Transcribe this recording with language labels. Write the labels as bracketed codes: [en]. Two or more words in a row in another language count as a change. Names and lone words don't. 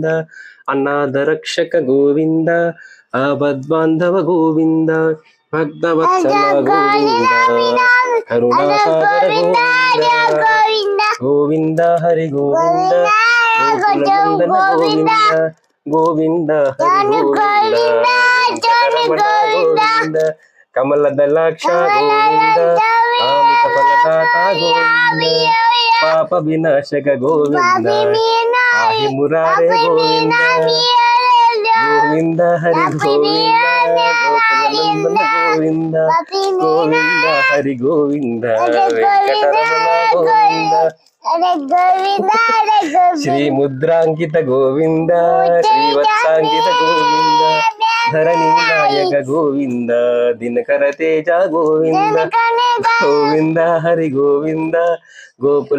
[te] అనాథ రక్షక గోవింద, ఆపద్బాంధవ గోవింద, భక్తవత్సల గోవింద, కరుణాసాగర గోవింద, గోవింద హరి గోవింద, గోకుల నందన గోవింద, గోవింద హరి గోవింద, వెంకటరమణ గోవింద. కమల దళాక్ష గోవింద, కామిత ఫలదాత గోవింద, పాప వినాశక గోవింద, ఆహి మురారే గోవింద, గోవింద హరి గోవింద, [kn] ಗೋಕುಲನಂದನ ಗೋವಿಂದ ಗೋವಿಂದ ಹರಿ ಗೋವಿಂದ ವೆಂಕಟರಮಣ ಗೋವಿಂದ ಶ್ರೀ ಮುದ್ರಾಂಕಿತ ಗೋವಿಂದ ಶ್ರೀವತ್ಸಾಂಕಿತ ಗೋವಿಂದ ಧರಣಿ ನಾಯಕ ಗೋವಿಂದ ದಿನಕರ ತೇಜ ಗೋವಿಂದ ಗೋವಿಂದ ಹರಿ ಗೋವಿಂದ ಗೋಕುಲ